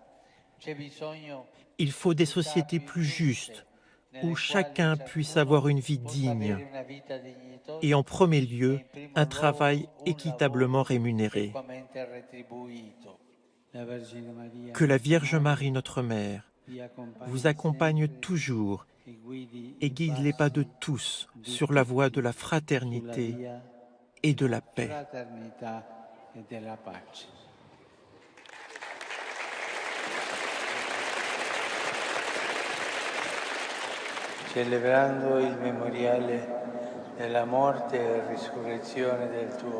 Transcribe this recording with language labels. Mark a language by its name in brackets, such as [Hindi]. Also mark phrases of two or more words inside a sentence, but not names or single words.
[French] Il faut des sociétés plus justes, où chacun puisse avoir une vie digne et en premier lieu, un travail équitablement rémunéré. Que la Vierge Marie, notre Mère, vous accompagne toujours et guide les pas de tous sur la voie de la fraternité et de la paix. [Italian] Celebrando il memoriale della morte e risurrezione del tuo